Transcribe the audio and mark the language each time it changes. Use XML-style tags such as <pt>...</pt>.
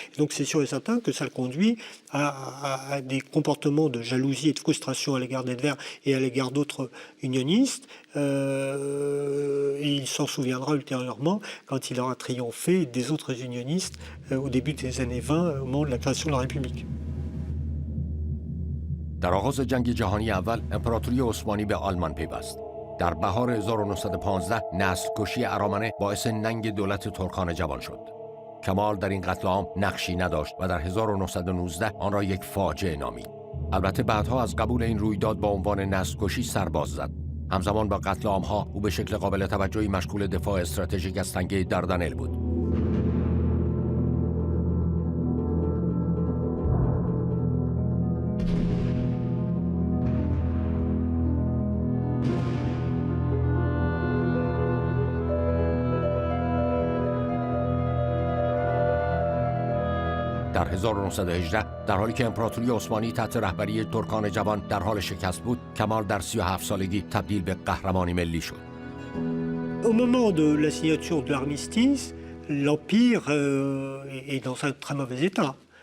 <fr>Et donc c'est sûr et certain que ça le conduit à des comportements de jalousie et de frustration à l'égard d'Enver et à l'égard d'autres unionistes. et il s'en souviendra ultérieurement quand il aura triomphé des autres unionistes au début des années 20, au moment de la création de la République.</fr> <fa>در آغاز جنگ جهانی اول امپراتوری عثمانی به آلمان پیوست. در بهار 1915 نسل‌کشی ارامنه باعث ننگ دولت ترکان جوان شد. کمال در این قتل عام نقشی نداشت و در 1919 آن را یک فاجعه نامید. البته بعدها از قبول این رویداد با عنوان نسل‌کشی سرباز زد. همزمان با قتل عام‌ها او به شکل قابل توجهی مشغول دفاع استراتژیک از تنگه دردنل بود. در 1918 در حالی که امپراتوری عثمانی تحت رهبری ترکان جوان در حال شکست بود، کمال در 37 سالگی تبدیل به قهرمانی ملی شد.</fa> <fr>Au moment de la signature de l'armistice, l'Empire est dans un très mauvais état.</fr>